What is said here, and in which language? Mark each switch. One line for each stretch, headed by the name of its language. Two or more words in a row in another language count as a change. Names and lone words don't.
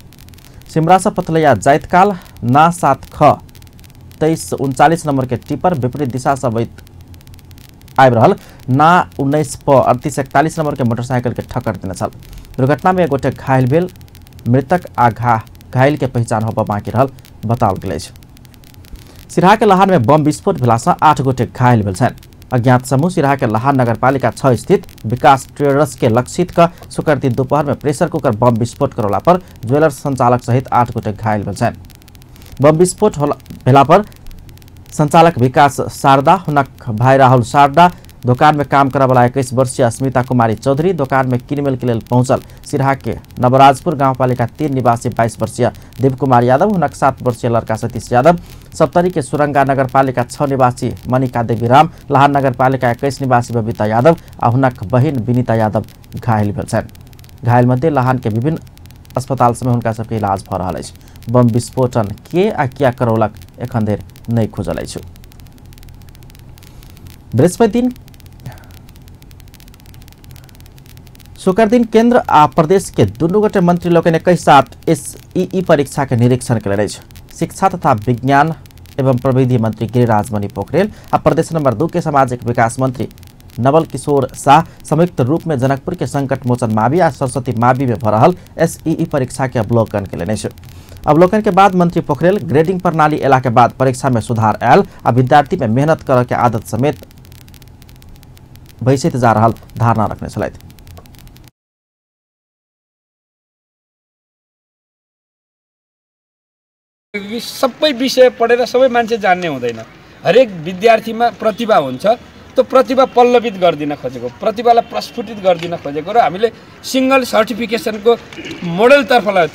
Maithili: सिमरा से पथलैया जायतकाल ना 7 ख 2339 नंबर के टिपर विपरीत दिशा से आबि रहल ना 19 प 3841 नंबर के मोटरसाइकिल के ठक्कर देने छल। दुर्घटना में 1 गोटे घायल भेल। मृतक आ घायल के पहचान होबा बाकी रहल बताओल गेल अछि। सिराहा के लहान में बम विस्फोट भेला से 8 गोटे घायल भेल छन्। अज्ञात समूह सिराहा के लहान नगरपालिका 6 स्थित विकास ट्रेडर्स के लक्षित का शुक्र दिन दोपहर में
English: pressure cooker
Maithili: बम विस्फोट करौला पर ज्वेलर्स संचालक सहित 8 गोटे घायल भेल छन्। बम विस्फोट भेला पर संचालक विकास शारदा, हुनक भाई राहुल शारदा, दुकान में काम करे वाला 21 वर्षीय अस्मिता कुमारी चौधरी, दुकान में किनमेल के लिए पहुंचल सिराहा के नवराजपुर गांवपालिका 3 निवासी 22 वर्षीय देव कुमार यादव, हुनक 7 वर्षीय लड़का सतीश यादव, सप्तरी के सुरंगा नगरपालिका 6 निवासी मनिका देवी राम, लहान नगरपालिका 21 निवासी बबीता यादव आ हुनक बहिन विनीता यादव घायल भेल छन्। घायल मध्ये लहान के विभिन्न अस्पताल में हुनका सबके इलाज भ रहल अछि। बम विस्फोटन के आ किया करौलक एखन धरि नहीं खोजल अछि। बृहस्पति दिन शुक्र दिन केंद्र आ प्रदेश के दुनू गोटे मंत्री लोग ने कई साथ एसईई परीक्षा के निरीक्षण करेल अछि। शिक्षा तथा विज्ञान एवं प्रविधि मंत्री गिरिराज मणि पोखरेल आ प्रदेश नंबर 2 के सामाजिक विकास मंत्री नवल किशोर शाह संयुक्त रूप में जनकपुर के संकट मोचन मावि आ सरस्वती मावि में भ रहल एसईई परीक्षा के अवलोकन केलनि अछि। अवलोकन के बाद मंत्री पोखरेल ग्रेडिंग प्रणाली एला के बाद परीक्षा में सुधार आयल आ विद्यार्थी में मेहनत करे के आदत समेत भइसैत जा रहल धारणा रखने छलथि।
Nepali: सबै विषय पढेर सबै मान्छे जान्ने हुँदैन। हरेक विद्यार्थीमा प्रतिभा हुन्छ, त्यो प्रतिभा पल्लवित गर्दिन खोजेको, प्रतिभालाई प्रस्फुटित गर्दिन खोजेको र हामीले
English: single certification
Nepali: मोडेलतर्फ लाग्यो।